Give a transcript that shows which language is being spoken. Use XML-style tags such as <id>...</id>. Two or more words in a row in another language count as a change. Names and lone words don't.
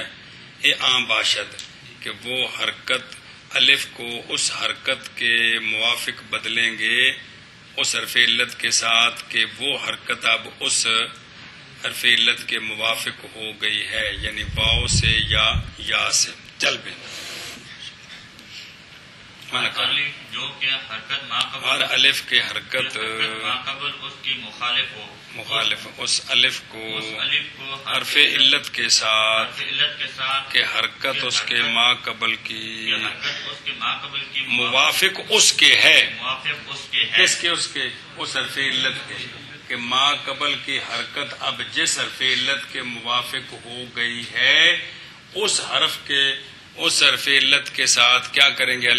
<ur>یہ عام باشد کہ وہ حرکت الف کو اس حرکت کے موافق بدلیں گے اس حرف علت کے ساتھ کہ وہ حرکت اب اس حرف علت کے موافق ہو گئی ہے، یعنی واو سے یا سے۔ چل بھی جو کہ حرکت ما قبل ہر الف کے حرکت ما قبل اس کی مخالف اس الف کو حرف علت کے ساتھ کہ حرکت اس کے ما قبل کی موافق اس کے ہے، کس کے؟ اس حرف علت کے کہ ما قبل کی حرکت اب جس حرف علت کے موافق ہو گئی ہے اس حرف علت کے ساتھ کیا کریں گے؟</ur>